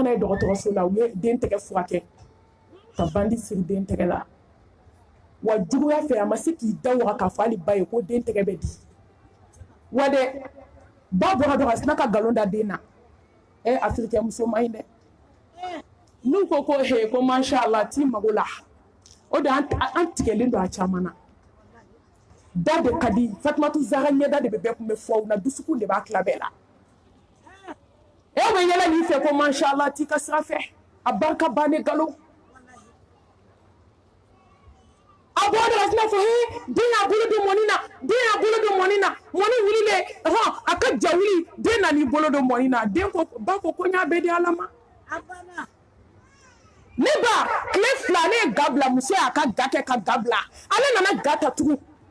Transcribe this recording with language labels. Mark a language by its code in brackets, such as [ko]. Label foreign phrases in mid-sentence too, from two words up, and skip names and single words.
[bm] n'a ye dɔgɔtɔrɔso la u ye den tɛgɛ furakɛ ka bandi siri den tɛgɛ la wa juguya fɛ a ma se k'i da waga k'a fɔ hali ba ye ko den tɛgɛ bɛ di wa dɛ ba bɔra dɔrɔn a sina ka nkalon da den na afirikɛn muso ma ɲi dɛ n'u ko he ko [ar] ما شاء الله [bm] t'i mago la o de an tigɛlen don a caman na da de ka di Fatumatu Zahra ɲɛda de bɛ bɛɛ kun bɛ fɔ aw na dusukun de b'a tila bɛɛ la e bɛ yɛlɛ min fɛ ko [ar] ما شاء الله [bm] t'i ka sira fɛ a barika bannen nkalon a bɔ de la sina fɔ den y'a bolo don mɔni na den y'a bolo don mɔni na mɔni wulilen a ka ja wuli den nan'i bolo don mɔni na den ko ba ko n y'a bɛɛ di Ala ma ne ba tile fila ne ye ga bila muso y'a ka ga kɛ ka ga bila ale nana ga ta tugun